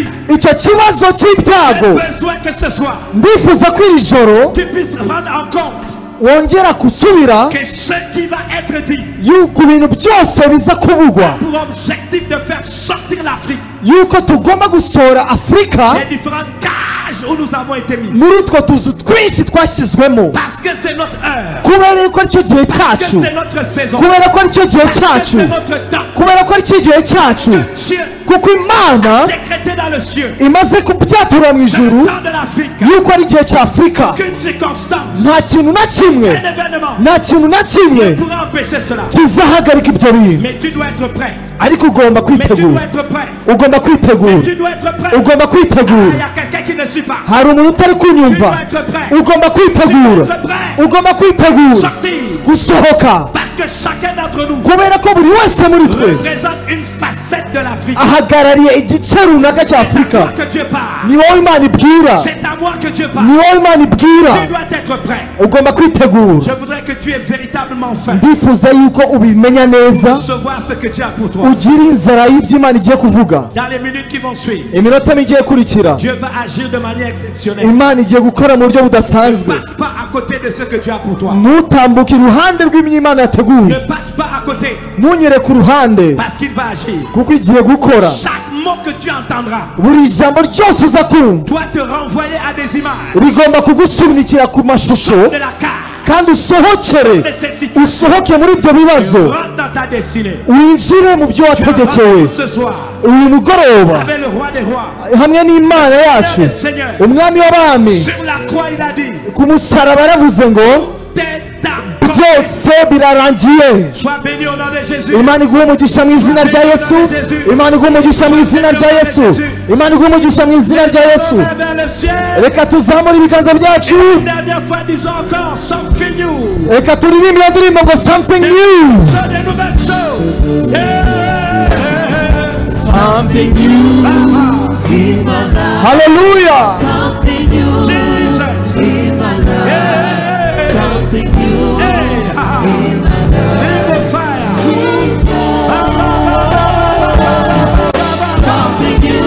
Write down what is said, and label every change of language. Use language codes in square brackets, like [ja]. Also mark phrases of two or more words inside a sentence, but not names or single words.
[rw] icyo kibazo cy'ibyago. [fr] J'ai besoin que ce soir, [rw] Ndifuza ko iri joro [fr] tu puisses prendre en compte [rw] wongera gusubira [fr] que ce qui va être dit [rw] yuko ibintu byose biza kuvugwa, [fr] pour objectif de faire sortir l'Afrique [rw] yuko tugomba gusohora Afurika [fr] des différentes cages où nous avons été mis. [rw] muri utwo tuzu twinshi twashyizwemo, [fr] Parce que c'est notre heure. [rw] kubera ko aricyo gihe [fr] Parce que [rw] cyacu, [fr] c'est notre saison. [rw] kubera ko aricyo gihe [fr] Parce que [rw] cyacu, [fr] c'est notre temps. [rw] kubera ko aricyo gihe cyacu, [fr] Dieu [rw] kuko Imana [fr] décrété dans le ciel. [rw] imaze kubyatura mu [fr] Le [rw] ijuru [fr] temps de l'Afrique. [rw] yuko ari igihe cya Afurika. [fr] Qu'une circonstance, [rw] Nta kintu na kimwe, [fr] un événement [rw] nta kintu na [fr] ne [rw] kimwe [fr] pourra empêcher cela. [rw] kizahagarika ibyo bintu, [fr] Mais tu dois être prêt. [rw] ariko ugomba [fr] Mais tu dois [rw] kwitegura, [fr] être prêt. [rw] ugomba kwitegura, [fr] Tu dois être prêt. [rw] ugomba [fr] Ah, il y [rw] kwitegura. [fr] a quelqu'un qui ne suit pas. [rw] Hari umuntu utari [fr] Tu [rw] kunyumva, [fr] dois être prêt. [rw] ugomba [fr] Tu dois [rw] kwitegura, [fr] être prêt. [rw] ugomba kwitegura [fr] Sortir. [rw] gusohoka, [fr] Parce que chacun d'entre nous [rw] kubera ko buri wese muri twe [fr] représente une facette de l'Afrique. [rw] ahagarariye igice runaka cya [fr] C'est à [rw] Afurika. [fr] toi que Dieu parle. [rw] Ni wowe Imana ibwira, [fr] C'est à moi que Dieu [rw] ni [fr] parle. [rw] wowe Imana ibwira, [fr] Tu dois être prêt. [rw] ugomba kwitegura. [fr] Je voudrais que tu aies véritablement faim. [rw] Ndifuza yuko ubimenya neza, [fr] Recevoir ce que Dieu a pour toi. [rw] ugira inzara y'ibyo Imana igiye kuvuga. [fr] Dans les minutes qui vont suivre, [rw] Iminota igiye kurikira, [fr] Dieu va agir de manière exceptionnelle. [rw] Imana igiye gukora mu buryo [fr] Ne [rw] budasanzwe. [fr] passe pas à côté de ce que Dieu a pour toi. [rw] Ntutambuke iruhande rw'ibyo Imana yateguye, [fr] Ne passe pas à côté [rw] ntunyere ku ruhande, [fr] parce qu'il va agir. [rw] kuko igiye gukora. [fr] Chaque mot que tu entendras [rw] Buri jambo ryose uza kumva [fr] doit te renvoyer à des images [rw] rigomba kugusunikira ku mashusho, [fr] de la carte. [rw] kandi usohokere, [fr] De cette situation. [rw] usohoke muri ibyo bibazo, [fr] Rentre dans ta destinée. [rw] winjire mu byo [fr] Tu [rw] wategekewe. [fr] rentres ce soir [rw] Uyu mugoroba [fr] avec le roi des rois, [rw] hamwe n'Imana yacu, [fr] le Seigneur. [rw] umwami w'abami, [fr] Sur la croix, il a dit, [rw] ku musaraba yaravuze ngo [fr] t'es accompli. [rw] byose birarangiye. [fr] Sois béni au nom de Jésus. [rw] Imana iguhe umugisha mu izina rya Yesu, Imana iguhe umugisha mu izina rya Yesu, Imana iguhe umugisha mu izina rya Yesu. [fr] Vers le ciel. [rw] Reka tuzamure ibiganza byacu, [fr] Une dernière fois, disons encore, [en] something new. [rw] reka turirimbe iyo ndirimbo ngo [en] something new, [fr] C'est des nouvelles choses. [en] Yeah. something new, in my life, hallelujah. something new Jesus. in my life, Yeah. something new Hey, ha. in my life, In the fire. something new,